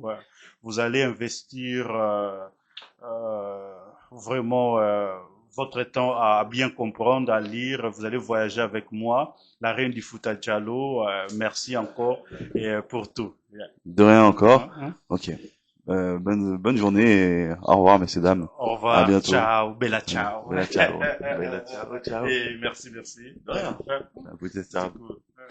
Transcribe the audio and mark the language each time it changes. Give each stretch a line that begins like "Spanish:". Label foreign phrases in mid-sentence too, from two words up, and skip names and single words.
French: Vous allez investir euh, vraiment votre temps à bien comprendre, à lire. Vous allez voyager avec moi. La reine du Fouta Diallo, merci encore et, pour tout. Yeah. De rien encore. Hein, hein. Ok. Bonne journée et au revoir, messieurs, dames. Au À revoir, bientôt.
Italian: ciao, bella ciao. Bella ciao. Bella ciao, ciao.
French: Et merci, merci. De rien. À vous, ciao. C'est cool.